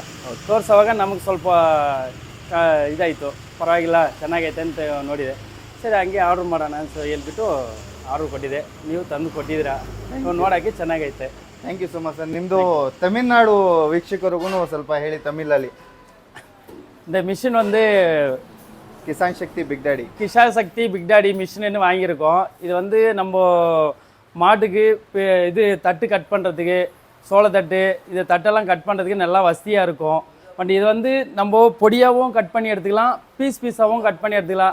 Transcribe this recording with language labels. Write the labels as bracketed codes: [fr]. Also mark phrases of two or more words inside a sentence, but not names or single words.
[kn] ತೋರಿಸೋವಾಗ ನಮಗೆ ಸ್ವಲ್ಪ ಇದಾಯಿತು, ಪರವಾಗಿಲ್ಲ ಚೆನ್ನಾಗೈತೆ ಅಂತ ನೋಡಿದೆ. ಸರಿ ಹಂಗೆ ಆರ್ಡ್ರ್ ಮಾಡೋಣ ಅಂತ ಹೇಳ್ಬಿಟ್ಟು ಆರ್ಡ್ರ್ ಕೊಟ್ಟಿದ್ದೆ. ನೀವು ತಂದು ಕೊಟ್ಟಿದ್ದೀರಾ, ನೋಡೋಕ್ಕೆ ಚೆನ್ನಾಗೈತೆ. [en] Thank you so much sir. [kn] ನಿಮ್ಮದು ತಮಿಳ್ನಾಡು ವೀಕ್ಷಕರಿಗೂ ಸ್ವಲ್ಪ ಹೇಳಿ ತಮಿಳಲ್ಲಿ. [ta] இந்த மிஷின் வந்து கிசான் சக்தி பிக் டாடி பிக் டாடி மிஷின்னு வாங்கியிருக்கோம். இது வந்து நம்ம மாட்டுக்கு இது தட்டு கட் பண்ணுறதுக்கு, சோளத்தட்டு, இது தட்டெல்லாம் கட் பண்ணுறதுக்கு நல்லா வசதியாக இருக்கும். பட் இது வந்து நம்ம பொடியாகவும் கட் பண்ணி எடுத்துக்கலாம், பீஸாகவும் கட் பண்ணி எடுத்துக்கலாம்.